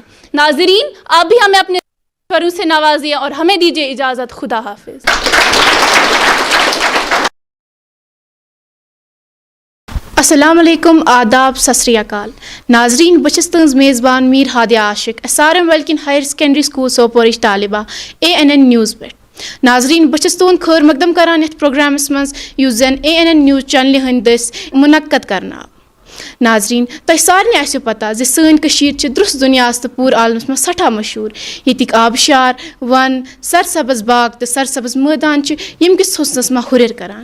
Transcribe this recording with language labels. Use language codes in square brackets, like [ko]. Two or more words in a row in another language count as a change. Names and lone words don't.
[hi] नाजरीन, आप भी हमें अपने फरू से नवाजिए और हमें दीजिए इजाज़त। खुदा हाफिज। [ar] السلام عليكم, [hi] आदाब, [pa] ਸਤ ਸ੍ਰੀ ਅਕਾਲ। [ks] नाजरीन, बचस तंज मेज़बान मीर हादिया आशिक SRM Welkin-Higher सेकेंडरी स्कूल सोपोरिश तालिबा ANN न्यूज़ पे। नाजरीन, बचस तुंद खैर मकदम करान यथ प्रोग्रामस मज युस जन ANN न्यूज़ चैनल हंद मुनक्कद करना। ناظرین تۄہہِ سارنٕے آسیو پتہ زِ سٲنۍ کٔشیٖر چھِ درُس دُنیاہس تہٕ پوٗرٕ عالمس منٛز سٮ۪ٹھاہ مشہوٗر. ییٚتِکۍ آبشار ون سرسبز باغ تہٕ سرسبز مٲدان چھِ ییٚمہِ کِس حُسنس منٛز ہُرٮ۪ر کران.